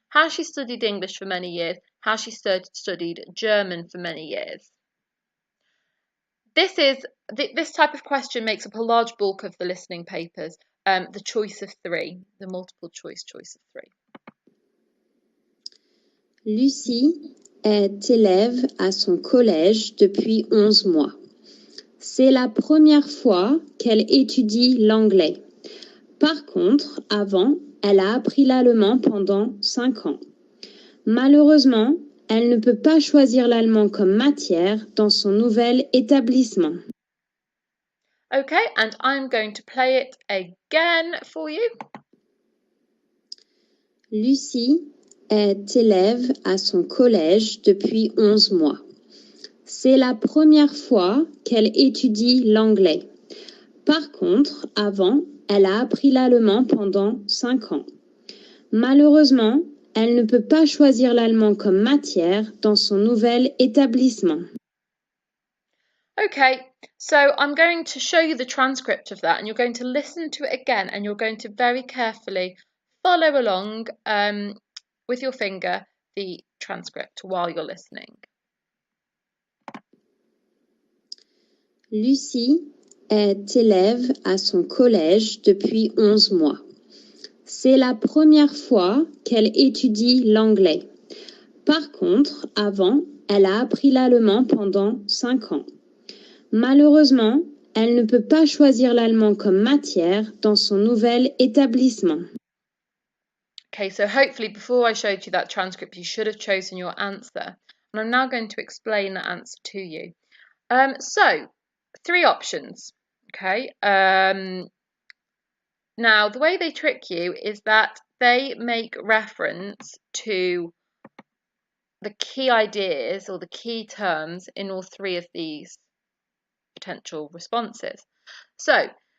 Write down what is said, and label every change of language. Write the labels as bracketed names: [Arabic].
[English] Has she studied English for many years? Has she studied German for many years? This type of question makes up a large bulk of the listening papers, the choice of three, the multiple choice of three. [French] Lucie est élève à son collège depuis 11 mois. C'est la première fois qu'elle étudie l'anglais. Par contre, avant, elle a appris l'allemand pendant 5 ans. Malheureusement, elle ne peut pas choisir l'allemand comme matière dans son nouvel établissement. [English] Okay, and I'm going to play it again for you. [French] Lucie est élève à son collège depuis 11 mois. C'est la première fois qu'elle étudie l'anglais. Par contre, avant, elle a appris l'allemand pendant 5 ans. Malheureusement, elle ne peut pas choisir l'allemand comme matière dans son nouvel établissement. [English] Okay, so I'm going to show you the transcript of that, and you're going to listen to it again, and you're going to very carefully follow along with your finger the transcript while you're listening. [French] Lucie est élève à son collège depuis 11 mois. C'est la première fois qu'elle étudie l'anglais. Par contre, avant, elle a appris l'allemand pendant 5 ans. Malheureusement, elle ne peut pas choisir l'allemand comme matière dans son nouvel établissement. [English] Okay, so hopefully before I showed you that transcript, you should have chosen your answer. And I'm now going to explain the answer to you. So, 3 options, okay? Now, the way they trick you is that they make reference to the key ideas or the key terms in all 3 of these potential responses. So,